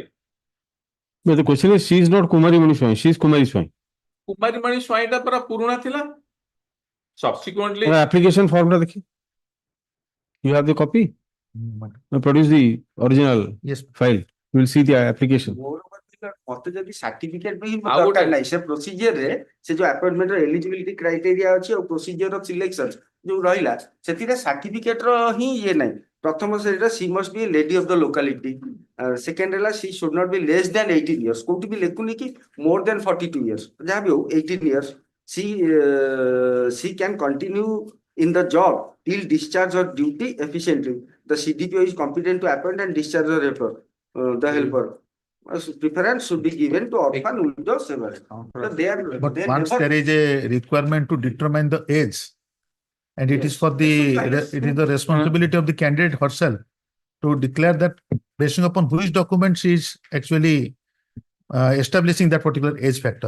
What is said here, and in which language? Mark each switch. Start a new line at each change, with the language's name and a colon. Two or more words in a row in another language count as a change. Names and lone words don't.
English: But the question is, she is not Kumari Mani Swai, she is Kumari Swai.
Odia: Kumari Mani Swain ta para puruna thila.
English: Subsequently, Application form
Odia: ଟା ଦେଖି.
English: You have the copy? Produce the original Yes. file. You will see the application.
Odia: ମତେ ଯଦି ସାର୍ଟିଫିକେଟ ବି ଆଉ ଦରକାର ଗୋଟେ- ନାହିଁ ସେ ପ୍ରୋସିଜିଅର ରେ ସେ ଯୋଉ ଆପଏଣ୍ଟମେଣ୍ଟ ର
English: eligibility criteria
Odia: ଅଛି ଆଉ
English: procedure of selection
Odia: ଯୋଉ ରହିଲା ସେଥିରେ ସାର୍ଟିଫିକେଟ ର ହିଁ ଇଏ ନାହିଁ ପ୍ରଥମ ସେଇଟା
English: she must be lady of the locality
Odia: ସେକେଣ୍ଡ ହେଲା
English: she should not be less than 18 years
Odia: କୋଉଠି ବି ଲେଖୁନି କି
English: more than 42 years
Odia: ଯାହା ବି ହଉ 18 ଇୟର୍ସ
English: she can continue in the job till discharge of duty efficiently the CDPO is competent to appoint and discharge the helper the helper preference should be given to orphan widows sever so they are But they once never- there is a requirement to determine the age, and it is for it is the responsibility of the candidate herself to declare that basing upon which document she is actually establishing that particular age factor.